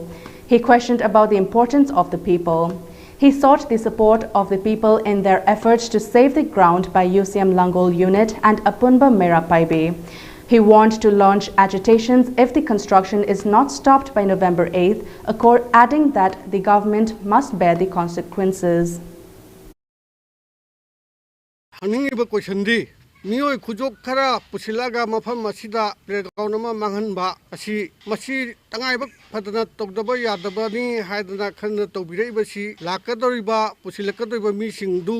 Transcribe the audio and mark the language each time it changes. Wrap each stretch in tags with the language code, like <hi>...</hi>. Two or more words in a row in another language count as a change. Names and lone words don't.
<en>He questioned about the importance of the people. He sought the support of the people in their efforts to save the ground by UCM Langol Unit and Apunba Mera Paibe. He warned to launch agitations if the construction is not stopped by November 8th, adding that the government must bear the consequences.</en> <mni>Miyoi khujok khara pusilaga mafam masida playground ama manghanba asi masi tangaibak phadana togdaba yadaba ni haidana khanna tobirei si lakadoriba pusilakadoriba mi singdu</mni>